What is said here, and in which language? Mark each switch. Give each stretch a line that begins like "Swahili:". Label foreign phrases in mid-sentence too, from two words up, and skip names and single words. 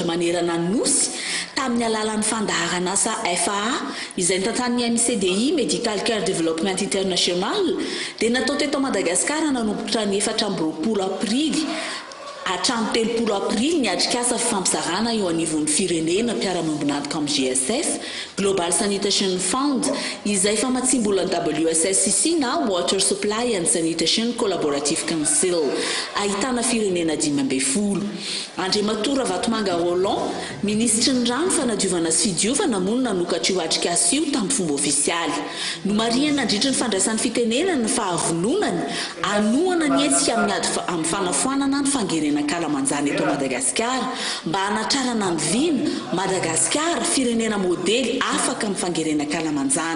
Malagasy: manerana ny nosy tamin'ny alalan'ny fandaharana asa FAA izay tantan'ny MCDI Medical Care Development International dia natao teto Madagasikara nanomboka ny 4 aprily hatramin'ny 3 aprily ny atrikasa fifampizarana eo anivon'ny firenena mpiara-miombonantoka amin'ny GSF Global Sanitation Fund izay famatsimbolan'ny WSSCC na Water Supply and Sanitation Collaborative Council ahitana firenena 12. Andriamatora Vatomanga Roland, ministry ny rano fanadiovana sy fidiovana moa nanokatra io atrikasa io tamin'ny fomba ofisialy. No marihana nandritra ny fandraisan'ny fitenenana ny fahavononany anohana ny etsika amin'ny fanafoanana ny fangerena Kalamanjana eto Madagasikara mba hanatrarana ny vina Madagasikara firenena modely afaka amin'ny fangerena Kalamanjana.